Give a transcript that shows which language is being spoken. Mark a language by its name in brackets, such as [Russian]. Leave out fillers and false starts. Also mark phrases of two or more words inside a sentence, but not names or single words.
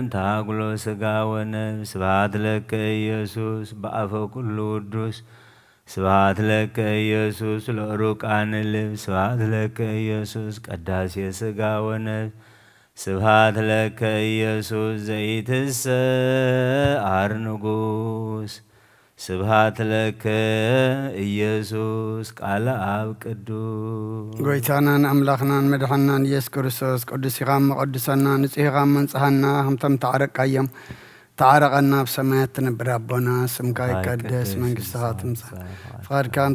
[Geez] ታጉሎ ሥጋ ወነፍስ ስብሐት ለከ ኢየሱስ በአፈ ኩሉ ቅዱስ ስብሐት ለከ ኢየሱስ ለሩቃነ ልብስ ስብሐት ለከ ኢየሱስ ቀዳሴ ሥጋ ወነፍስ ስብሐት ለከ ኢየሱስ ዘይትሰዓር ንጉሥ ስብሐት ለከ ኢየሱስ ቃለ አብ ቅዱስ [Tigrinya] ጎይታናን አምላኽናን መድኃኒናን ኢየሱስ ክርስቶስ ቅዱስ ኢኻ መቐድሰና ንጹሕ ኢኻ መንጽሐና ከምቶም ተዓረቃዮም ተዓረቐና ብሰማያት ትነብር ኣቦና ስምካ ይቀደስ መንግሥትኻ ትምጻእ ፍቓድካ እንታ